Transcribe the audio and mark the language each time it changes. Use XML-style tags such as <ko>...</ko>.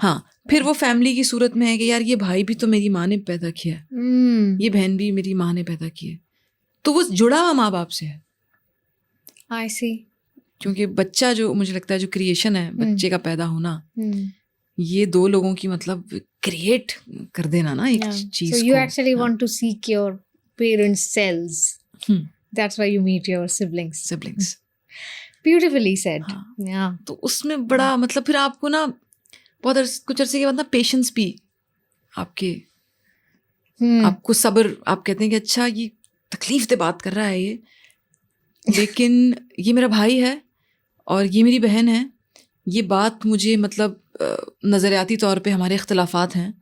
<hi>हाँ, फिर वो फैमिली की सूरत में है कि यार ये भाई भी तो मेरी माँ ने पैदा किया है, ये बहन भी मेरी माँ ने पैदा की है, तो वो जुड़ा हुआ माँ बाप से है।</hi> <en>I see.</en> <hi>क्योंकि बच्चा जो मुझे लगता है जो क्रिएशन है, बच्चे का पैदा होना, ये दो लोगों की मतलब क्रिएट कर देना ना एक चीज को।</hi> <en>So you actually want to seek your parents' cells. That's why you meet your siblings. Beautifully said. Yeah.</en> <hi>तो उसमें बड़ा मतलब फिर आपको ना बहुत कुछ अरसे के बाद ना पेशेंस भी आपको सब्र, आप कहते हैं कि अच्छा ये तकलीफ से बात कर रहा है ये, लेकिन ये मेरा भाई है और ये मेरी बहन है, ये बात मुझे मतलब नज़रियाती तौर पे हमारे इख्तलाफात हैं,</hi>